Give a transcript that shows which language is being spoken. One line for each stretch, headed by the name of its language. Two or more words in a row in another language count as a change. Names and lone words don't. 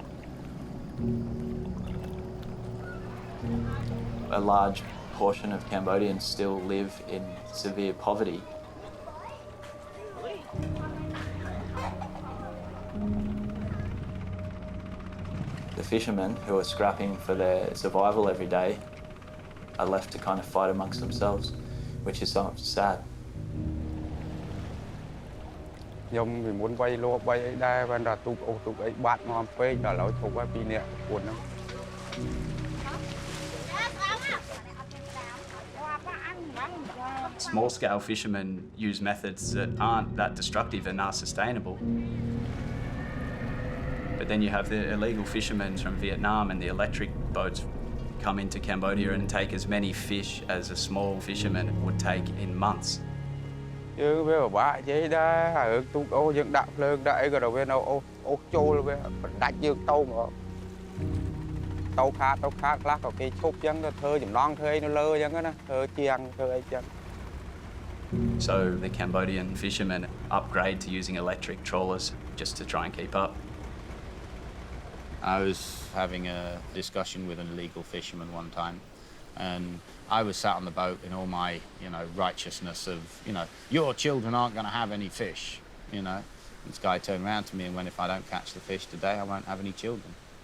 English: A large portion of Cambodians still live in severe poverty. The fishermen who are scrapping for their survival every day are left to kind of fight amongst themselves, which is somewhat sad.
Khmer: ខ្ញុំវាមុនវាយលបវាយអីដែរបានតែទូកអូសទូកអីបាត់មកពេកដល់ឥឡូវធុកហើយពីរនាក់ពួនហ្នឹង
English: Small-scale fishermen use methods that aren't that destructive and are sustainable. But then you have the illegal fishermen from Vietnam and the electric boats come into Cambodia and take as many fish as a small fisherman would take in months.
Khmer: យើងវាពិបាកនិយាយដែរហើយទូកអូសយើងដាក់ភ្លើងដាក់អីក៏ដល់វានៅអូសចូលវាបណ្ដាច់យើងទៅហ្មងទៅខាតខ្លះក៏គេឈប់ចឹងទៅធ្វើចំណងធ្វើអីនៅលើចឹងណាធ្វើជាងធ្វើអីចឹង
English: So the Cambodian fishermen upgrade to using electric trawlers just to try and keep up. I was having a discussion with an illegal fisherman one time, and I was sat on the boat in all my, righteousness of, your children aren't going to have any fish, This guy turned around to me and went, if I don't catch the fish today, I won't have any children.